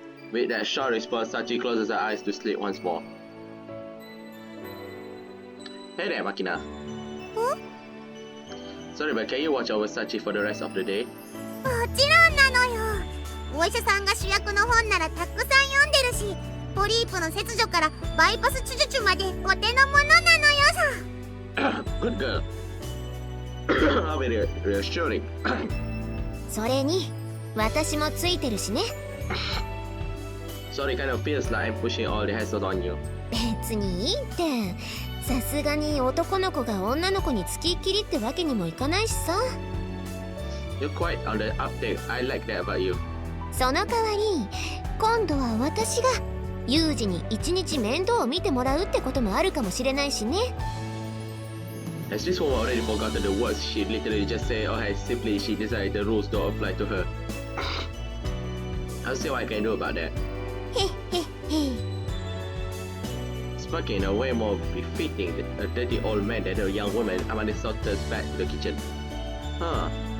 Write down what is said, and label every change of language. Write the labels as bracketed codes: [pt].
[en] With that short response, Sachi closes her eyes to sleep once more. Hey there, Makina. Sorry, but can you watch over Sachi for the rest of the day? [ja] もちろんなのよ。お医者さんが主役の本ならたくさん読んでるし、ポリープの切除からバイパス手術までお手の物なのよさ。 [en] Good girl. How very reassuring. [ja] それに私もついてるしね。 [en] Sorry, kind of feels like I'm pushing all the hassles on you. [ja] 別にいいって。さすがに男の子が女の子につきっきりってわけにもいかないしさ。 [en] You're quite on the uptake. I like that about you. [ja] その代わり今度は私がユージに一日面倒を見てもらうってこともあるかもしれないしね。 [en] As this woman already forgotten the words she literally just said, or has simply she decided the rules don't apply to her. I'll see what I can do about that. [ja] へっへっへ。 [en] Speaking in a way more befitting a dirty old man than a young woman, Amanda saunters back to the kitchen. Huh.